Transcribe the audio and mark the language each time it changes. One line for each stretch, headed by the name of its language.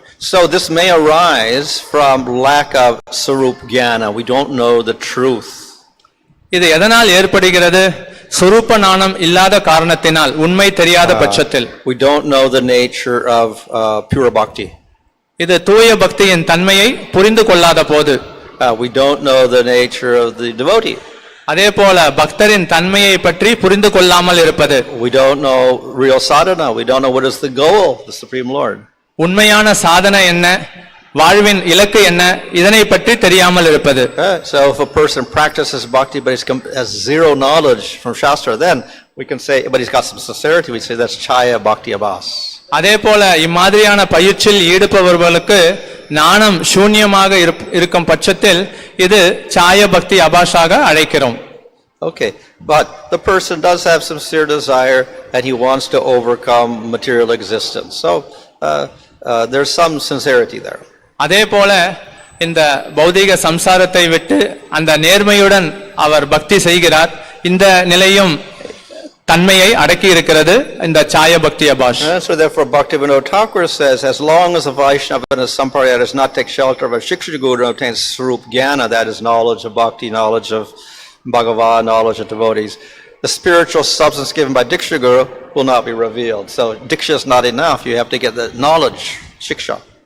English: So this may arise from lack of sarup jnana. We don't know the truth.
Tamil: இது எதனால் ஏற்படுகிறது? சுரூப ஞானம் இல்லாத காரணத்தினால், உண்மை தெரியாத பட்சத்தில்.
English: We don't know the nature of pure bhakti.
Tamil: இது தூய பக்தியின் தன்மையை புரிந்து கொள்ளாத போது.
English: We don't know the nature of the devotee.
Tamil: அதே போல பக்தரின் தன்மையை பற்றி புரிந்து கொள்ளாமல் இருப்பது.
English: We don't know real sadhana. We don't know what is the goal, the Supreme Lord.
Tamil: உண்மையான சாதனை என்ன, வாழ்வின் இலக்கு என்ன இதனை பற்றி தெரியாமல் இருப்பது.
English: So if a person practices bhakti but has zero knowledge from Shastra, then we can say, but he's got some sincerity, we say that's chaya bhakti abhas.
Tamil: அதே போல இம்மாதிரியான பயிற்சியில் ஈடுபவர்களுக்கு ஞானம் சூன்யமாக இருக்கும் பட்சத்தில் இது சாய பக்தி அபாஷாக அழைக்கிறோம்.
English: Okay, but the person does have sincere desire and he wants to overcome material existence. So there's some sincerity there.
Tamil: அதே போல இந்த பௌதிக சம்சாரத்தை விட்டு அந்த நேர்மையுடன் அவர் பக்தி செய்கிறார். இந்த நிலையும் தன்மையை அடக்கி இருக்கிறது இந்த சாய பக்தி அபாஷ்.
English: So therefore Bhaktivinoda Thakur says, as long as a Vaishnava and a Sampradaya does not take shelter of a Shiksha Guru and obtains Swarup Jnana, that is knowledge of bhakti, knowledge of Bhagavan, knowledge of devotees, the spiritual substance given by Diksha Guru will not be revealed. So Diksha is not enough, you have to get the knowledge, Shiksha.